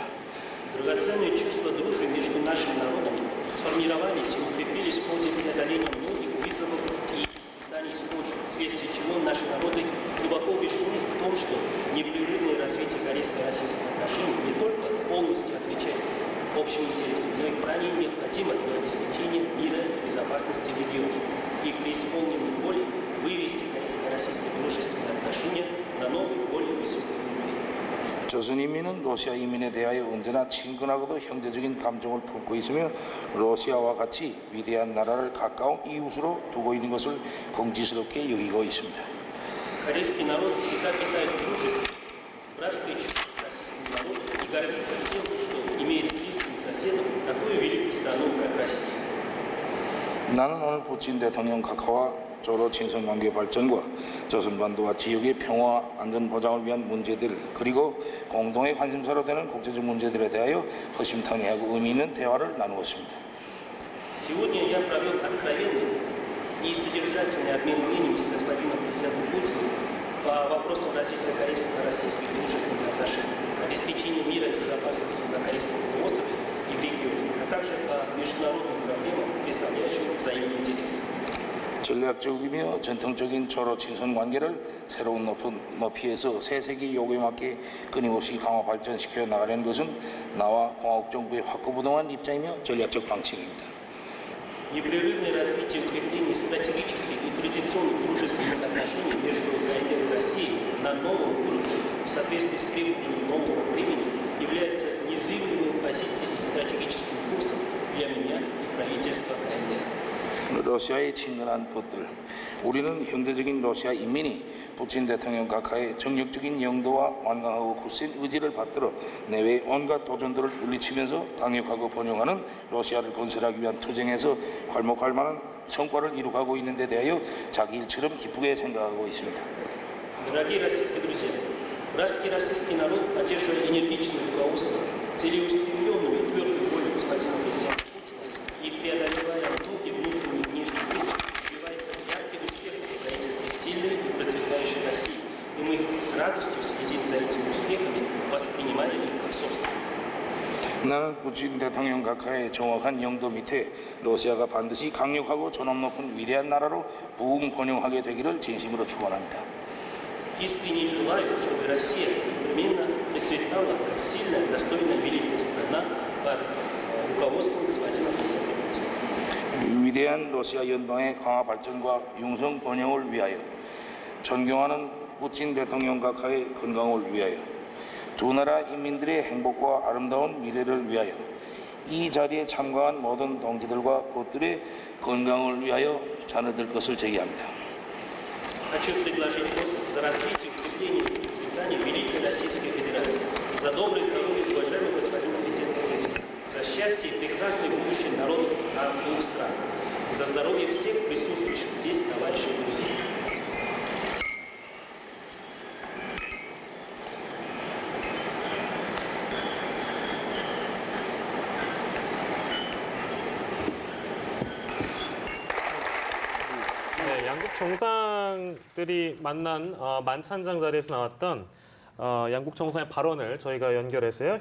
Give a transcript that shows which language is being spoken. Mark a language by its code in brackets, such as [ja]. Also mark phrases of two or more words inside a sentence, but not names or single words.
[ru] Драгоценные чувства дружбы между нашими народами сформировались и укрепились в ходе преодоления многих вызовов и испытаний истории, вследствие чего наши народы глубоко убеждены в том, что непрерывное развитие корейско-российских отношений не только полностью отвечает общим интересам, но и крайне необходимо для обеспечения мира и безопасности в регионе и преисполненной воли вывести корейско-российские дружественные отношения на новый, более высокий уровень. [ko] 조선인민은 러시아 인민에 대하여 언제나 친근하고도 형제적인 감정을 품고 있으며 러시아와 같이 위대한 나라를 가까운 이웃으로 두고 있는 것을 긍지스럽게 여기고 있습니다. [ru] Корейский народ всегда питает дружество, братское чувство к российскому народу и гордится тем, что имеет близким соседом такую великую страну, как Россия. [ko] 나는 오늘 푸틴 대통령 각하와 조로 친선 관계 발전과 조선반도와 지역의 평화 안전 보장을 위한 문제들 그리고 공동의 관심사로 되는 국제적 문제들에 대하여 허심탄회하고 의미 있는 대화를 나누었습니다. [ru] Сегодня я провел откровенный и содержательный обмен мнениями с господином президентом Путиным по вопросам развития корейско-российских дружественных отношений, обеспечения мира и безопасности на Корейском полуострове и в регионе, а также по международным проблемам, представляющим взаимный интерес. [ko] 전략적이며 전통적인 조로 친선 관계를 새로운 높이에서 새 세계 요구에 맞게 끊임없이 강화 발전시켜 나가려는 것은 나와 공화국 정부의 확고부동한 입장이며 전략적 방침입니다. [ru] Непрерывное развитие и укрепление стратегических и традиционных дружественных отношений между КНДР и Россией на новом уровне в соответствии с требованиями нового времени является незыблемой позицией и стратегическим курсом для меня и правительства КНДР. [ko] 러시아의 친근한 것들 우리는 형제적인 러시아 인민이 푸틴 대통령 각하의 정력적인 영도와 완강하고 굳센 의지를 받들어 내외의 온갖 도전들을 물리치면서 강력하고 번영하는 러시아를 건설하기 위한 투쟁에서 괄목할 만한 성과를 이룩하고 있는 데 대하여 자기 일처럼 기쁘게 생각하고 있습니다. [ru] Дорогие российские друзья, братский российский народ поддерживает энергичное руководство, целеустремленную и твердую волю господина президента Путина и преодолевая многие внутренние и внешние вызовы, добивается ярких успехов в строительстве сильной и процветающей России. И мы с радостью следим за этими успехами, воспринимая их как собственные. [ko] 나는 푸틴 대통령 각하의 정확한 영도 밑에 러시아가 반드시 강력하고 존엄 높은 위대한 나라로 부흥 번영하게 되기를 진심으로 축원합니다. [ru] Искренне желаю, чтобы Россия непременно процветала как сильная, достойная, великая страна под руководством господина президента Путина. [ko] 위대한 러시아 연방의 강화 발전과 융성 번영을 위하여 존경하는 푸틴 대통령 각하의 건강을 위하여 두 나라 인민들의 행복과 아름다운 미래를 위하여 이 자리에 참가한 모든 동지들과 보들의 건강을 위하여 잔을 들 것을 제기합니다. [ru] Хочу предложить тост за развитие, укрепление и процветание Великой Российской Федерации, за доброе здоровье уважаемого господина президента Путина, за счастье и прекрасное будущее народов двух стран, за здоровье всех присутствующих здесь товарищей и друзей. [ko] 네, 양국 정상들이 만난 만찬장 자리에서 나왔던 양국 정상의 발언을 저희가 연결해서요.